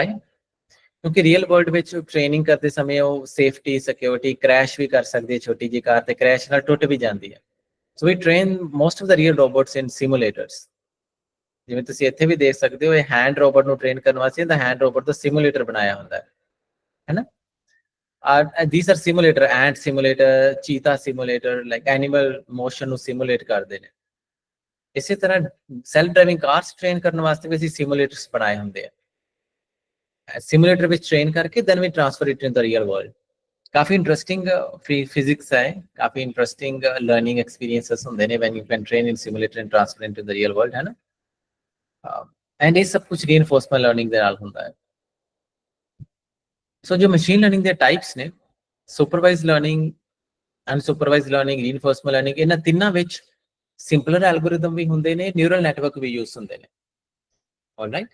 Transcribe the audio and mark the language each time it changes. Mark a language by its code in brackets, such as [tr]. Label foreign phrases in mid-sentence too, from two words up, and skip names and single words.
[pa] ਕਿਉਂਕਿ [en] real world [pa] ਵਿੱਚ ਟ੍ਰੇਨਿੰਗ ਕਰਦੇ ਸਮੇਂ ਉਹ [en] safety, security, crash [pa] ਵੀ ਕਰ ਸਕਦੀ ਹੈ, ਛੋਟੀ ਜਿਹੀ ਕਾਰ ਤੇ ਕ੍ਰੈਸ਼ ਨਾਲ ਟੁੱਟ ਵੀ ਜਾਂਦੀ ਹੈ। [en] So we train most of the real robots in simulators. [pa] ਜਿਵੇਂ ਤੁਸੀਂ ਇੱਥੇ ਵੀ ਦੇਖ ਸਕਦੇ ਹੋ, ਇਹ [en] hand robot [pa] ਨੂੰ ਟ੍ਰੇਨ ਕਰਨ ਵਾਸਤੇ ਇਹਦਾ [en] hand robot [pa] ਦਾ ਸਿਮੂਲੇਟਰ ਬਣਾਇਆ ਹੁੰਦਾ ਹੈ ਨਾ। [en] These are simulator, ant simulator, cheetah simulator, like animal motion ਨੂੰ simulate [pa] ਕਰਦੇ ਨੇ। ਇਸੇ ਤਰ੍ਹਾਂ [en] self driving cars train [pa] ਕਰਨ ਵਾਸਤੇ ਵੀ ਅਸੀਂ ਸਿਮੂਲੇਟਰਸ ਬਣਾਏ ਹੁੰਦੇ ਆ। ਸਿਮੂਲੇਟਰ ਵਿੱਚ ਟ੍ਰੇਨ ਕਰਕੇ [en] then we transfer it in the real world। ਕਾਫੀ interesting physics [pa] ਹੈ, ਕਾਫੀ [en] interesting learning experiences [pa] ਹੁੰਦੇ ਨੇ [en] when you can train in simulator and transfer into the real world, [pa] ਹੈ ਨਾ। ਐਂਡ ਇਹ ਸਭ ਕੁਝ [en] reinforcement learning [pa] ਦੇ ਨਾਲ ਹੁੰਦਾ ਹੈ। ਸੋ ਜੋ [en] machine learning [pa] ਦੇ ਟਾਈਪਸ ਨੇ, [en] supervised learning, unsupervised learning, reinforcement learning, [pa] ਇਹਨਾਂ ਤਿੰਨਾਂ ਵਿੱਚ [en] simpler algorithm [pa] ਵੀ ਹੁੰਦੇ ਨੇ, [en] neural network [pa] ਵੀ ਯੂਜ਼ ਹੁੰਦੇ ਨੇ, ਆਲਰਾਈਟ।